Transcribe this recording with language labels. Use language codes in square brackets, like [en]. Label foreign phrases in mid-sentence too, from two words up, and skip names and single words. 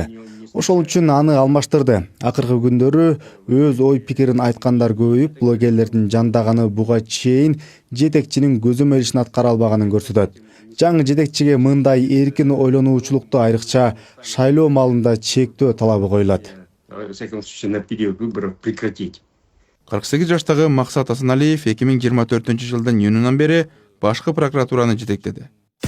[ky] Ошол үчүн аны алмаштырды. Акыркы күндөрү өз ой пикирин айткандар көбөйүп, блогерлердин жандаганы буга чейин жетекчинин көзөмөл ишин аткара албаганын көрсөтөт. Жаңы жетекчиге мындай эркин ойлонуучулукту айрыкча шайлоо маалында чектөө талабы коюлат. [ru] во всяком случае, на период выборов прекратить. [ky] 48 жаштагы Максат Асаналиев 2024 жылдын июнунан бери башкы прокуратураны жетектеди.